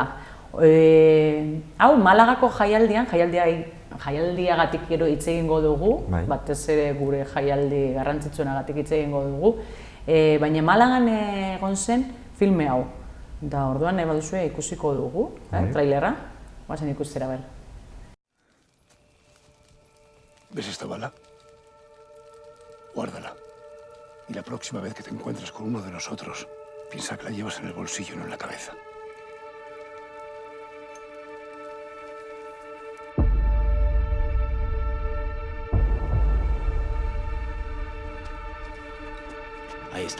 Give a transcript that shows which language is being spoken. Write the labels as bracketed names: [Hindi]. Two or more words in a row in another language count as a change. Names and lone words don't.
[Basque] Hau, Malagako jaialdiagatik gero hitz egingo dugu, batez ere gure jaialdi garrantzitsuenagatik hitz egingo dugu, baina Malagan egon zen filme hau. Da orduan nahi baduzue ikusiko dugu, trailerra, guazen ikustera ber. [Spanish] ¿Ves esta bala? Guárdala. Y la próxima vez que te encuentres con uno de nosotros, piensa que la llevas en el bolsillo, no en la cabeza. Ahí está.